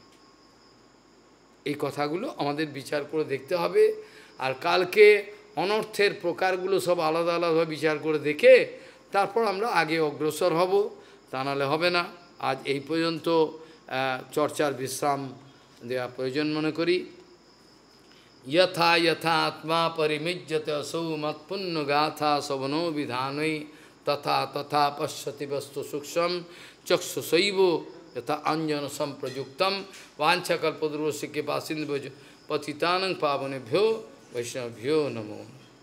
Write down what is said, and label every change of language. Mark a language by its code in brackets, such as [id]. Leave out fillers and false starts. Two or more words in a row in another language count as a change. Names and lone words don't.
[bn] এই কথাগুলো আমাদের বিচার করে দেখতে হবে। আর কালকে অনর্থের প্রকারগুলো সব আলাদা আলাদাভাবে বিচার করে দেখে তারপর আমরা আগে অগ্রসর হব, তা নাহলে হবে না। আজ এই পর্যন্ত চর্চার বিশ্রাম দেওয়া প্রয়োজন মনে করি। [sa] यथा यथा आत्मा परिमिज्यते असौ मत्पुण्य गाथा सवनो विधानै तथा तथा पश्यति वस्तु सूक्ष्म चक्षुषैव यथा अंजन संप्रयुक्तम वांछाकल्पतरुस्य कृपासिन्धुभ्यो पतितानां पावनेभ्यो वैष्णवेभ्यो नमो।